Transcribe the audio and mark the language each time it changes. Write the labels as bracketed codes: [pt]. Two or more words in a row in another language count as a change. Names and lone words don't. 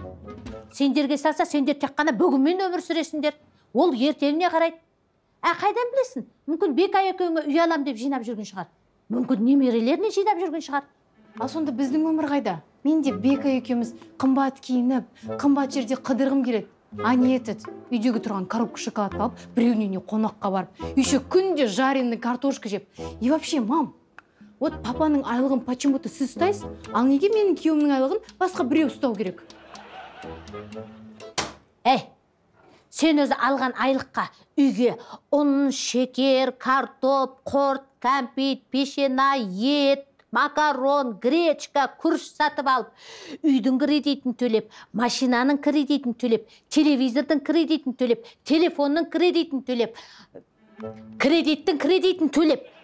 [kk] Сендерге салса, сендер тек қана бүгінмен өмір сүресіңдер. Ол ертеңіне қарайды. Қайдан білесің? Мүмкін Бека екеуіңе үй алам деп жинап жүрген шығар. Мүмкін немерелеріне жинап жүрген шығар. Ал сонда біздің өмір қайда? Мен де Бека екеуміз қымбат киініп, қымбат жерде қыдырғым келеді. [ru] А не этот, [kk] үйдегі тұрған коробка шоколад алып, біреуіне қонаққа барып, еще күнде [ru] жареный картошка [kk] жеп. [ru] И вообще, [kk] мам, вот папаның айлығын почему-то сіз ұстайсыз, ал неге менің күйеуімнің айлығын басқа біреу ұстау керек? Сен өзі алған айлыққа үйге ұн, шекер, картоп, құрт, кәмпит, пешена, ет, макарон, гречка, күріш сатып алып, үйдің кредитін төлеп, машинаның кредитін төлеп, телевизордың кредитін төлеп, телефонның кредитін төлеп, кредиттің кредитін төлеп.